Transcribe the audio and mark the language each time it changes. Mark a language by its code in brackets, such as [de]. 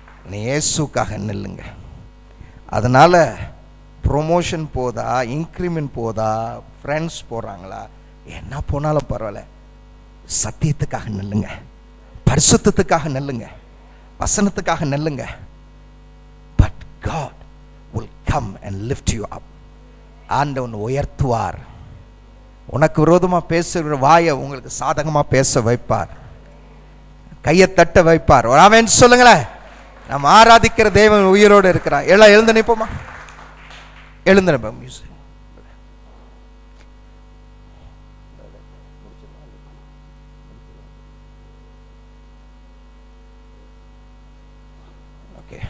[ta] நீ இயேசுக்காக நில்லுங்க. அதனால ப்ரொமோஷன் போதா, இன்க்ரிமெண்ட் போதா, ஃப்ரெண்ட்ஸ் போறாங்களா, என்ன போனாலும் பரவாயில்ல, சத்தியத்துக்காக நில்லுங்க, பரிசுத்தத்துக்காக நில்லுங்க, வசனத்துக்காக நில்லுங்க. [en] But God will come and lift you up. [ta] ஆண்டவன் உயர்த்துவார். உனக்கு விரோதமாக பேசுகிற வாயை உங்களுக்கு சாதகமாக பேச வைப்பார், கையை தட்ட வைப்பார். ஆமென் சொல்லுங்களேன். நம்ம ஆராதிக்கிற தேவன் உயிரோடு இருக்கிறார். எல்லாம் எழுந்து நிற்போமா? எழுந்து நிற்போம். Music okay.